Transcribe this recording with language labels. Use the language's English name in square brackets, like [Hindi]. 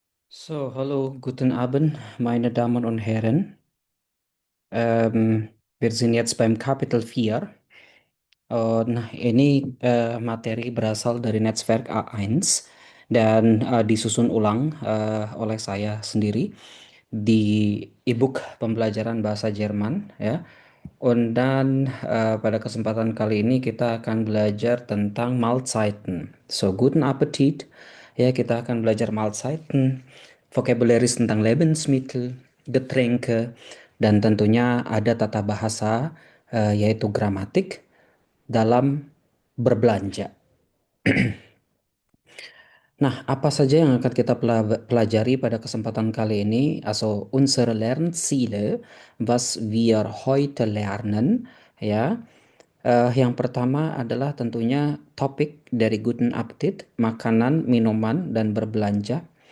[German] So, hallo, guten Abend, meine Damen und Herren. Wir sind jetzt beim Kapitel 4. [Indonesian] Nah, ini materi berasal dari Netzwerk A1 dan disusun ulang oleh saya sendiri di e-book pembelajaran bahasa Jerman ya. Dan pada kesempatan kali ini kita akan belajar tentang Mahlzeiten. [German] So, guten Appetit. [Indonesian] Ya, kita akan belajar Mahlzeiten, vocabularies tentang Lebensmittel, Getränke, dan tentunya ada tata bahasa yaitu gramatik dalam berbelanja. Nah, apa saja yang akan kita pelajari pada kesempatan kali ini? [German] Also, unsere Lernziele, was wir heute lernen, ya. [Indonesian] Yang pertama adalah tentunya topik dari Guten Appetit, makanan, minuman, dan berbelanja.